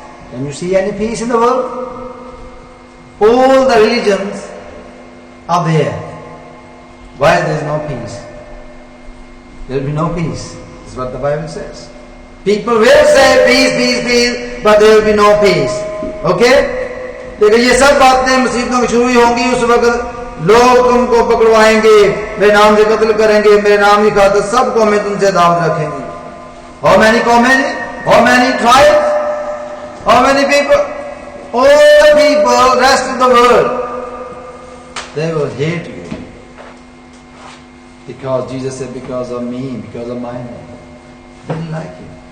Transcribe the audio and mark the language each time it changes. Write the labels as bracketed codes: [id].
[en] Can you see any peace in the world? All the religions are there. Why there is no peace? there will be no peace. This is what the Bible says. People will say peace, peace, peace, but there will be no peace. Okay? [hi] लेकिन ये सब बातें मुसीबतों की शुरू होंगी उस वक्त लोग तुमको पकड़वाएंगे, मेरे नाम से कत्ल करेंगे, मेरे नाम की खातिर सब कौमें तुमसे दावत रखेंगी. [en] How many कौमें? How many tribes? How many people? All the people, rest of the world, they will hate you. Because Jesus said, because of me, because of my name. They didn't like you.